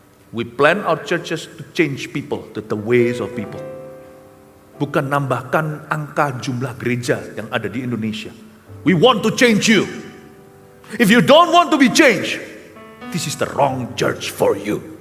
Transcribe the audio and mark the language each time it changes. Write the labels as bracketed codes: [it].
[en] We plan our churches to change people, to the ways of people. [id] Bukan nambahkan angka jumlah gereja yang ada di Indonesia. [en] We want to change you. If you don't want to be changed, this is the wrong church for you.